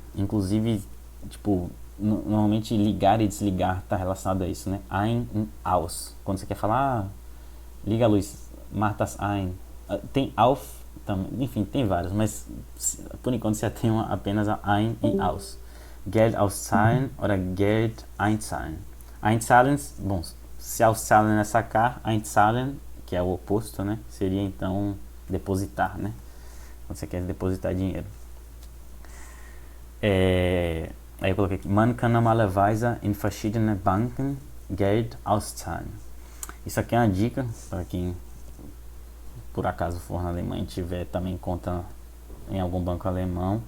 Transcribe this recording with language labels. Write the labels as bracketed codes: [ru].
[pt] Inclusive, tipo, normalmente ligar e desligar está relacionado a isso, né? Ein e aus. Quando você quer falar, liga a luz, [de] mach das ein. [pt] Tem auf também, enfim, tem vários, mas por enquanto se atém apenas a ein e aus. [de] Geld auszahlen oder Geld einzahlen. [pt] Einzahlen, bom, se auszahlen é sacar, einzahlen, que é o oposto, né? Seria então depositar, né? Quando você quer depositar dinheiro. Aí eu coloquei aqui, [de] man kann normalerweise in verschiedene Banken Geld auszahlen. [pt] Isso aqui é uma dica para quem por acaso for na Alemanha e tiver também conta em algum banco alemão.